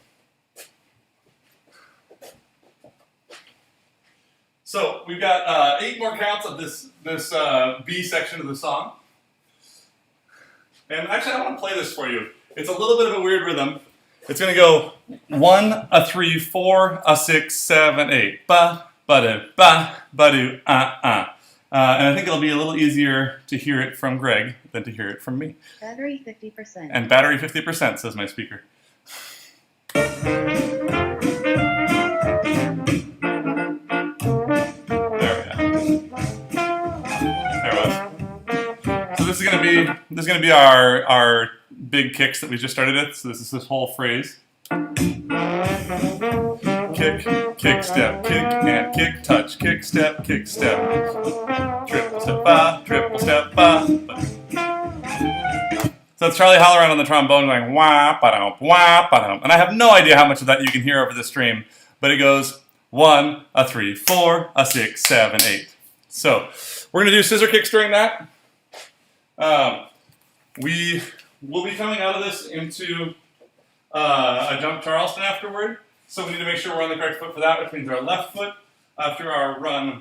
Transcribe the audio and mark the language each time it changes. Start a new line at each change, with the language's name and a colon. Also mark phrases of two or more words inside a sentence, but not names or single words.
English: So we've got 8 more counts of this B section of the song. And actually, I want to play this for you. It's a little bit of a weird rhythm. It's going to go 1, 3, 4, 6, 7, 8. Ba, ba-do, ba-do, And I think it'll be a little easier to hear it from Greg than to hear it from me. Battery 50%. And battery 50%, says my speaker. This is gonna be our big kicks that we just started with. So this is this whole phrase. Kick, kick, step, kick, and kick, touch, kick, step, triple step, ba, triple step, ba. So it's Charlie Halloran on the trombone going wah, ba-dum, wah, ba-dum. And I have no idea how much of that you can hear over the stream, but it goes 1, 3, 4, 6, 7, 8. So we're gonna do scissor kicks during that. We will be coming out of this into a jump Charleston afterward, so we need to make sure we're on the correct foot for that, which means our left foot after our run.